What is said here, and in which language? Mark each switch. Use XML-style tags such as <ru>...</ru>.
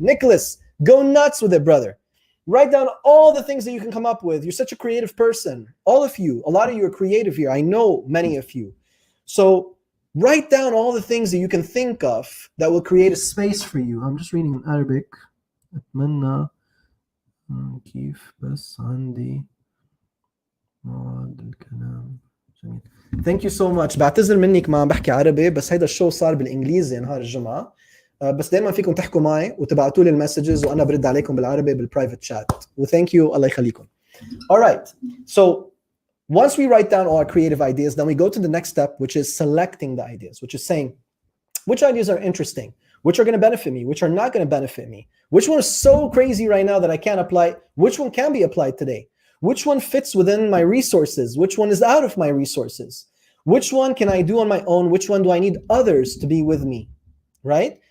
<en>Nicholas, go nuts with it, brother. Write down all the things that you can come up with. You're such a creative person. All of you, a lot of you are creative here. I know many of you. So write down all the things that you can think of that will create a space for you. I'm just reading in Arabic.</en> <ar>أتمنى كيف بس عندي موعد الكلام جميل.</ar> <en>Thank you so much.</en> <ar>بعتذر منك ما عم بحكي عربي، بس هيدا الشو صار بالإنجليزي نهار الجمعة. بس دايما فيكم تحكوا معي وتبعتوا لي المسجز وانا برد عليكم بالعربي بال</ar> <en>private chat. Well, thank you.</en> <ar>الله يخليكم.</ar> <en>All right. So once we write down all our creative ideas, then we go to the next step, which is selecting the ideas, which is saying which ideas are interesting, which are going to benefit me, which are not going to benefit me, which one is so crazy right now that I can't apply, which one can be applied today, which one fits within my resources, which one is out of my resources, which one can I do on my own, which one do I need others to be with me, right?</en>